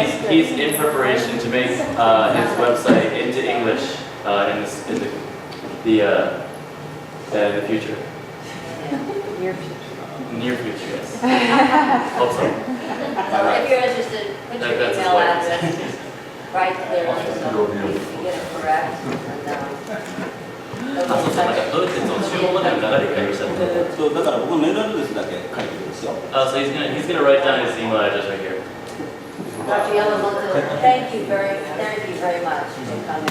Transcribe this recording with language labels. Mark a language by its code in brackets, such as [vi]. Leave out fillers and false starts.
[en] He's in preparation to make his website into English in the future. Near future, yes. Hope so. So if you're interested, put your email address right clearly so you can get it correct. And, [ja] あ、そうそう、なんかどうやってその中央までの流れ書いてしたの？そう、だから僕のメールアドレスだけ書いてるんですよ。 [en] So he's gonna write down his email address right here. Dr. Yamamoto, thank you very much for coming.